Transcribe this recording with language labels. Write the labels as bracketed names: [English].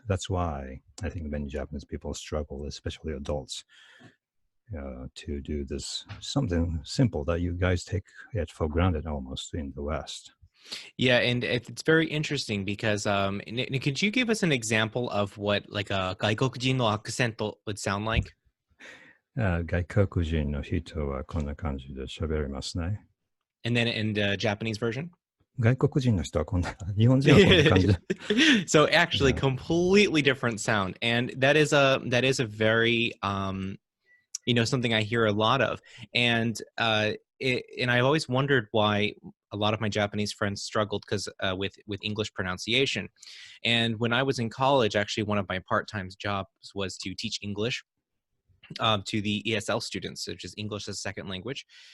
[English] That's why I think many Japanese people struggle, especially adults, to do this something simple that you guys take it for granted almost in the West. Yeah, and it's very interesting because could you give us an example of what like a [Japanese] 外国人の [English] accent would sound like? [Japanese] 外国人の人はこんな感じで喋りますね。 [English] And then in the Japanese version? [Japanese] 外国人の人はこんな、日本人はこんな感じで。 [English] So actually Yeah. completely different sound. And that is a very something I hear a lot of. And and I've always wondered why a lot of my Japanese friends struggled because with English pronunciation. And when I was in college, actually one of my part-time jobs was to teach English to the ESL students, which is English as a second language.